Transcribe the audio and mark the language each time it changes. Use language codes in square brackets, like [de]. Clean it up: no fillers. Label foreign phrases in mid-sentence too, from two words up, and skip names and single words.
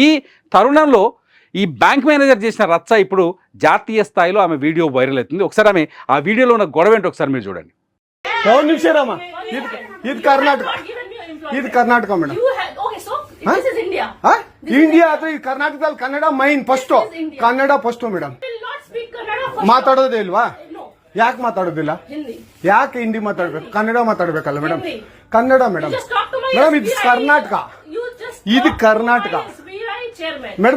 [te] ఈ తరుణంలో ఈ బ్యాంక్ మేనేజర్ చేసిన రచ్చ ఇప్పుడు జాతీయ స్థాయిలో ఆమె వీడియో వైరల్ అవుతుంది. ఒకసారి ఆమె ఆ వీడియోలో ఉన్న గొడవ ఏంటో ఒకసారి మీరు చూడండి. ఇది కర్ణాటక మేడం, ఇండియా [kn] ಕರ್ನಾಟಕದಲ್ಲಿ ಕನ್ನಡ ಮೈನ್ ಫಸ್ಟ್, ಕನ್ನಡ ಫಸ್ಟ್ ಮೇಡಮ್. ಮಾತಾಡೋದೇ ಇಲ್ವಾ? ಯಾಕೆ ಮಾತಾಡೋದಿಲ್ಲ? ಯಾಕೆ ಹಿಂದಿ ಮಾತಾಡ್ಬೇಕು? ಕನ್ನಡ ಮಾತಾಡ್ಬೇಕಲ್ಲ ಮೇಡಮ್? ಕನ್ನಡ ಮೇಡಮ್. ಮೇಡಮ್ ಇದು ಕರ್ನಾಟಕ, ಇದು ಕರ್ನಾಟಕ ಮೇಡಮ್.